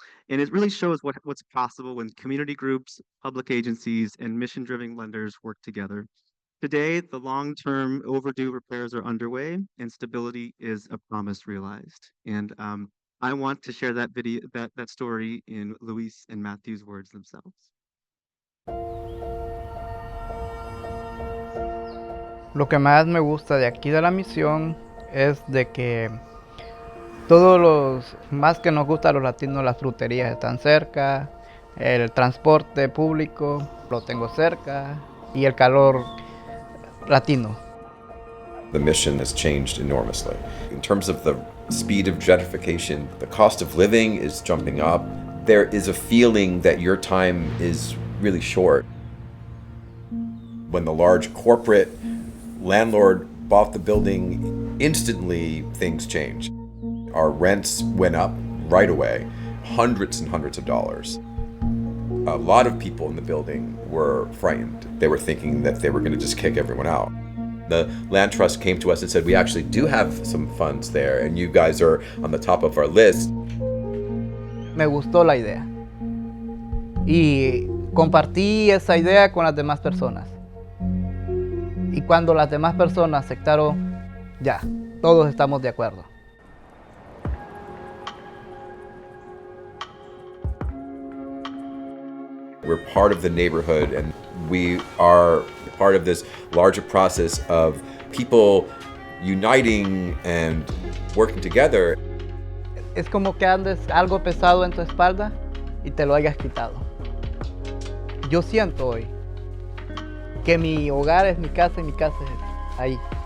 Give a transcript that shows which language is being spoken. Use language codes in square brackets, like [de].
[en] And it really shows what's possible when community groups, public agencies, and mission-driven lenders work together. Today, the long-term overdue repairs are underway, and stability is a promise realized. And I want to share that video, that story in Luis and Matthew's words themselves. [es] Lo que más me gusta de aquí de la misión es de que todos los, más que nos gusta a los latinos, las fruterías están cerca, el transporte público lo tengo cerca y el calor latino. [en] The mission has changed enormously. In terms of the speed of gentrification, the cost of living is jumping up. There is a feeling that your time is really short. When the large corporate landlord bought the building, instantly things changed. Our rents went up right away, hundreds and hundreds of dollars. A lot of people in the building were frightened. They were thinking that they were going to just kick everyone out. The land trust came to us and said, we actually do have some funds there and you guys are on the top of our list. [es] Me gustó la idea y compartí esa idea con las demás personas. Y cuando las demás personas aceptaron, ya, todos estamos de acuerdo. [en] We're part of the neighborhood and we are part of this larger process of people uniting and working together. [es] Es como que andes algo pesado en tu espalda y te lo hayas quitado. Yo siento hoy que mi hogar es mi casa y mi casa es ahí.